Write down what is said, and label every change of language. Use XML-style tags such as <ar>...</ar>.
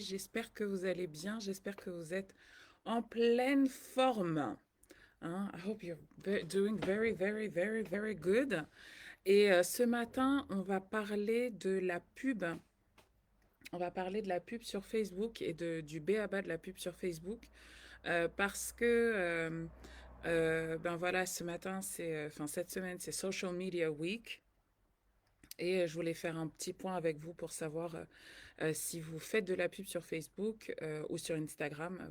<fr>J'espère que vous allez bien, j'espère que vous êtes en pleine forme. Hein?</fr> <en>I hope you're doing very, very, very, very good.</en> <fr>Et ce matin, on va parler de la pub. On va parler de la pub sur Facebook et du b.a-ba de la pub sur Facebook. Parce que, ben voilà, ce matin, enfin cette semaine, c'est Social Media Week. Et je voulais faire un petit point avec vous pour savoir si vous faites de la pub sur Facebook ou sur Instagram.</fr>